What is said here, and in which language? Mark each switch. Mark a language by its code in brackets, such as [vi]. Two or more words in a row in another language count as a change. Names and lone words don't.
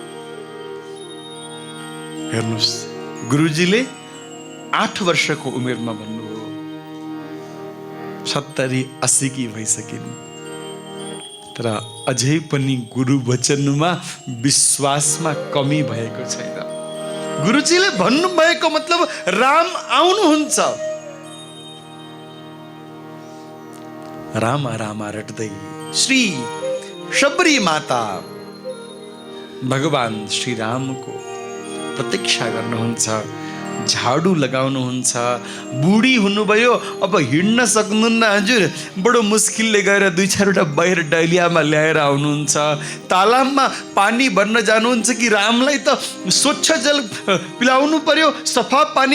[ne] हेर्नुहोस्, गुरुजीले 8 वर्षको उमेरमा भन्नुभयो, 70-80 की भइसकिन्, तर अझै पनि गुरु वचनमा विश्वासमा कमी भएको छैन। गुरुजीले भन्नुभएको मतलब राम आउनुहुन्छ। रामा रामा रट्दै श्री शबरी माता भगवान श्री रामको प्रतीक्षा गर्नुहुन्छ, झाडु लगाउनुहुन्छ। बुढी हुनुभयो, अब हिँड्न सक्नुहुन्न हजुर, बडो मुस्किलले गएर 2-4वटा बाहिर डलियामा ल्याएर आउनुहुन्छ। तालाबमा पानी भर्न जानुहुन्छ कि रामलाई त स्वच्छ जल पिलाउनु पर्यो, सफा पानी।